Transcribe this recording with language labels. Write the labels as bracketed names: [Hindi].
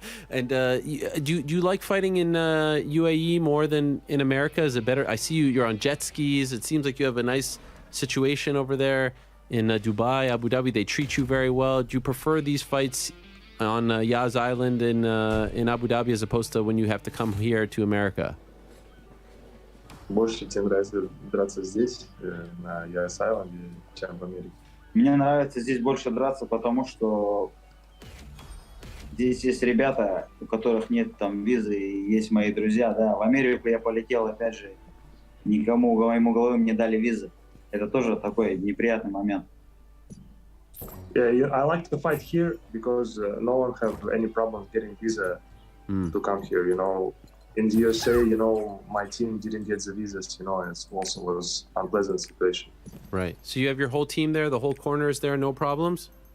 [English] And do you like fighting in UAE more than in America? Is it better? I see you're on jet skis. It seems like you have a nice situation over there in Dubai, Abu Dhabi. They treat you very well. Do you prefer these fights on Yas Island in Abu Dhabi as opposed to when you have to come here to America? [Russian] Больше тебе нравится драться здесь, на Yas Island, чем в Америке? Мне нравится здесь больше драться, потому что здесь есть ребята, у которых нет там визы, и есть мои друзья, да. В Америку я полетел, опять же, никому моему головым не дали визы. Это тоже такой неприятный момент. [English] Yeah, I like to fight here because no one have any problem getting visa to come here. You know, in the USA, you know, my team didn't get the visas. You know, it also was unpleasant situation. Right. So you have your whole team there, the whole corner is there, no problems?